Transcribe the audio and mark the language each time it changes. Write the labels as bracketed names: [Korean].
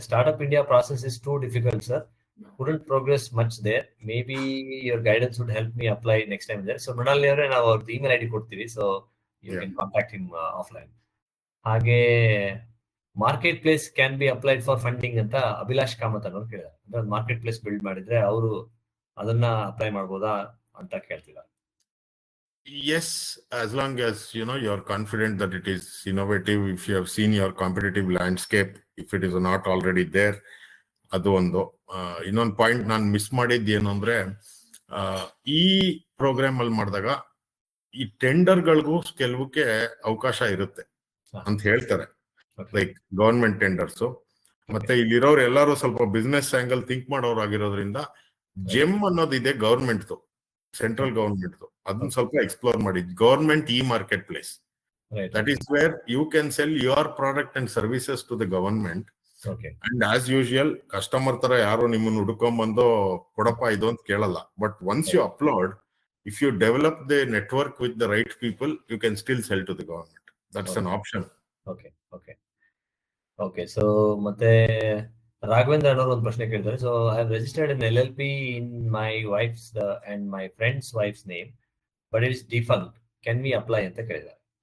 [English] Startup India process is too difficult sir, couldn't progress much there. Maybe your guidance would help me apply next time there. [Kannada] So ಮೃಣಾಲಿ ಅವರೇ, ನಾವು ಅವ್ರದ್ದು email ID ಕೊಡ್ತೀವಿ, [English] So you can contact him offline. [Kannada] ಹಾಗೆ market place [English] can be applied for funding [Kannada] ಅಂತ ಅಭಿಲಾಷ್ ಕಾಮತ್ ಅನ್ನೋರು ಕೇಳಿದ್ದಾರೆ. ಅಂದ್ರೆ market place build ಮಾಡಿದ್ರೆ ಅವರು ಅದನ್ನ ಅಪ್ಲೈ ಮಾಡ್ಬೋದಾ ಅಂತ ಕೇಳ್ತಿದ್ದಾರೆ. [English] Yes, as long as you're confident that it is innovative, if you have seen your competitive landscape, if it is not already there, [Kannada] ಅದು ಒಂದು. ಇನ್ನೊಂದು ಪಾಯಿಂಟ್ ನಾನು ಮಿಸ್ ಮಾಡಿದ್ದು ಏನು ಅಂದ್ರೆ, ಈ ಪ್ರೋಗ್ರಾಮ್ ಅಲ್ಲಿ ಮಾಡಿದಾಗ ಈ ಟೆಂಡರ್ಗಳಿಗೂ ಕೆಲವಕ್ಕೆ ಅವಕಾಶ ಇರುತ್ತೆ ಅಂತ ಹೇಳ್ತಾರೆ, ಲೈಕ್ ಗವರ್ಮೆಂಟ್ ಟೆಂಡರ್ಸ್. ಮತ್ತೆ ಇಲ್ಲಿರೋರು ಎಲ್ಲರೂ ಸ್ವಲ್ಪ ಬಿಸ್ನೆಸ್ ಆಂಗಲ್ ಥಿಂಕ್ ಮಾಡೋರು ಆಗಿರೋದ್ರಿಂದ ಜೆಮ್ ಅನ್ನೋದಿದೆ ಗವರ್ಮೆಂಟ್, ಸೆಂಟ್ರಲ್ ಗವರ್ಮೆಂಟ್, ಅದನ್ನ ಸ್ವಲ್ಪ ಎಕ್ಸ್ಪ್ಲೋರ್ ಮಾಡಿ. [English] Government e market place, that is where you can sell your product and services to the government. [Kannada] And as usual customer ತರ ಯಾರು ನಿಮ್ಮನ್ನು ಹುಡ್ಕೊಂಡ್ಬಂದು ಕೊಡಪ್ಪ ಇದು ಅಂತ ಕೇಳಲ್ಲ. [English] But once you upload, if you develop the network with the right people, you can still sell to the government. That's an option. Okay. [Kannada] So ಮತ್ತೆ ರಾಘವೇಂದ್ರ ಅವರು ಒಂದು ಪ್ರಶ್ನೆ ಕೇಳಿದ್ದಾರೆ. [English] So I have registered an LLP in my wife's and my friend's wife's name, but it is defunct. Can we apply [Kannada] ಅಂತ ಕೇಳಿದ್ದಾರೆ.